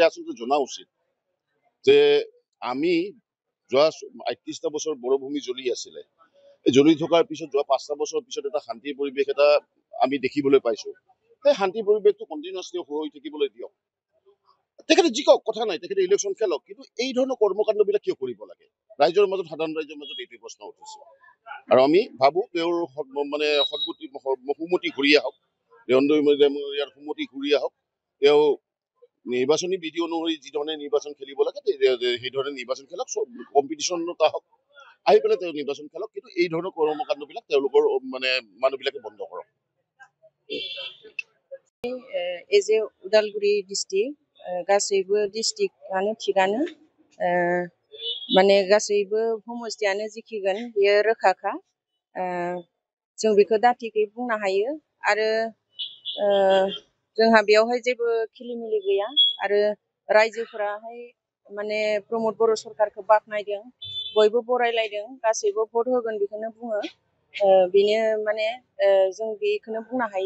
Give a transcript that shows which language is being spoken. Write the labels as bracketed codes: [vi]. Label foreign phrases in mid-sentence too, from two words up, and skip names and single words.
[as] আচলতে জনা উচিত যে আমি যোৱা ৩৮টা বছৰ বৰভূমি জ্বলি আছিলে এই জ্বলি থকাৰ পিছত যোৱা 5টা বছৰৰ পিছত এটা শান্তিৰ পৰিৱেশ এটা আমি দেখিবলৈ পাইছো সেই শান্তিৰ পৰিৱেশটো কণ্টিনিউৱাছলি হৈ থাকিবলৈ দিয়ক তেখেতে জিকক কথা নাই তেখেতে ইলেকশ্যন খেলক কিন্তু এই ধৰণৰ কৰ্মকাণ্ডবিলাক কিয় কৰিব লাগে ৰাইজৰ মাজত সাধাৰণ ৰাইজৰ মাজত এইটোৱে প্ৰশ্ন উঠিছে আৰু আমি ভাবো তেওঁৰ মানে সুমতি ঘূৰি আহক ৰোহন দৈমাৰীৰ সুমতি ঘূৰি আহক তেওঁ নিৰ্বাচনী বিধি অনুসৰি যিধৰণে নিৰ্বাচন খেলিব লাগে সেইধৰণে নিৰ্বাচন খেলক, কম্পিটিশ্যনতা হওক, আহি পেলাই তেওঁ নিৰ্বাচন খেলক, কিন্তু এই ধৰণৰ কৰ্মকাণ্ডবিলাক তেওঁলোকৰ মানে মানুহবিলাকে বন্ধ কৰক। [en] as a [brx] उदालगुरि डिस्ट्रिक्ट गासैबो डिस्ट्रिक्टआनो थिगानो माने गासैबो समस्थियानो जिखिगोन बेयो रोखाखा जों बेखौ दाथिकै बुंनो हायो आरो जोंहा बेयावहाय जेबो खिलिमिलि गैया आरो रायजोफोराहाय माने प्रमद बर' सरकारखौ बाख्नायदों, बयबो बरायलायदों, गासैबो भट होगोन बेखौनो बुङो, बेनो माने जों बेखौनो बुंनो हायो।